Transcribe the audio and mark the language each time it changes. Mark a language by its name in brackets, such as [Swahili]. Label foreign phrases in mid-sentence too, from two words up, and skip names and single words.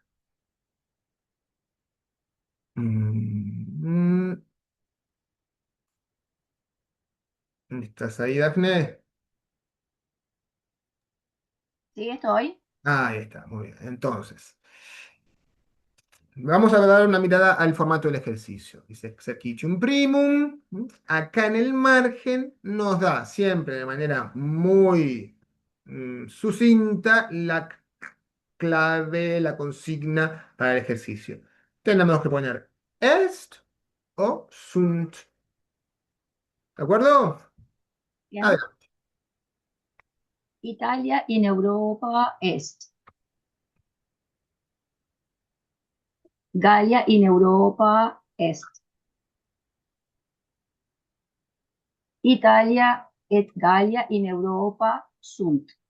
[Spanish] Mm, ¿Estás ahí, Dafne? Sí, estoy. Ahí está, muy bien. Entonces, vamos a dar una mirada al formato del ejercicio. [Latin] Dice exercitium primum. [Spanish] Acá en el margen nos da siempre de manera muy sucinta la clave, la consigna para el ejercicio. Tenemos que poner est o sunt. ¿De acuerdo? Bien. Adelante. [Latin] Italia in Europa Est. Gallia in Europa Est. Italia et Gallia in Europa sunt.